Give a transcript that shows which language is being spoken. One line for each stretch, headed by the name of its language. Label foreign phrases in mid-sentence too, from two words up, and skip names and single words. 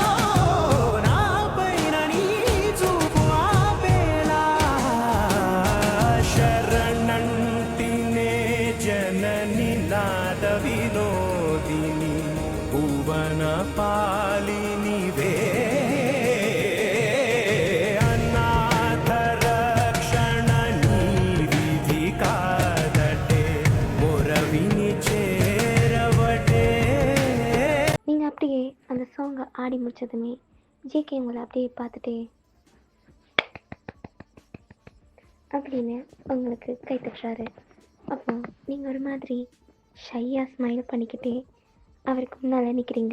Telugu: నాపైన నీ చూపు ఆపేలా శరణంటినే జనని నాద వినోదిని భువన పాలినివే అనాథ రక్షణ నీ విధి కాదటే మొరవిని చేరవటే.
Tamil: நீங்கள் அப்படியே அந்த சாங்கை ஆடி முடிச்சதுமே ஜேகே உங்களை அப்படியே பார்த்துட்டே அப்படின்னு உங்களுக்கு கை தட்டுறாரு. அப்போ நீங்கள் ஒரு மாதிரி ஷையாக ஸ்மைல் பண்ணிக்கிட்டே அவருக்கு முன்னால் நிற்கிறீங்க.